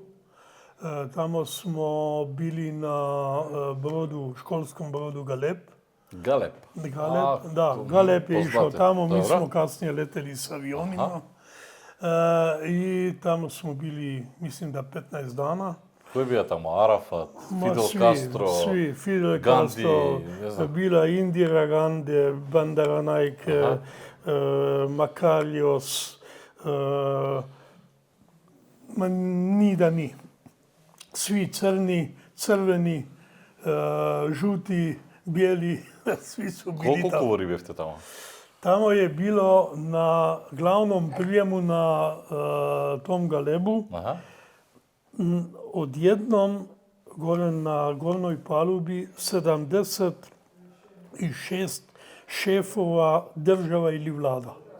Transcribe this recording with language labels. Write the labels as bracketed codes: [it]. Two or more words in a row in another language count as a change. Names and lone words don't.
[hr] Tamo smo bili na brodu, školskom brodu Galeb. Galeb? Galeb je išao tamo, mi Dobro. smo kasnije leteli s avionima. I tamo smo bili, mislim da 15 dana. [mk] Кој бија таму? Арафат, Фидел Кастро, [hr] Svi, Fidel [mk] Ганди, [hr] Castro, [mk] не знам. [hr] bila Indira Gandhi, Bandaranaik, Makarios, ma ni da ni. Svi crni, crveni, žuti, bijeli, svi su bili [mk] Колку [hr] tamo. [mk] кувари бевте таму? [hr] Tamo je bilo na glavnom prijemu na tom Galebu, [mk] Аха. [hr] odjednom gore na gornoj palubi 76 šefova država ili vlada.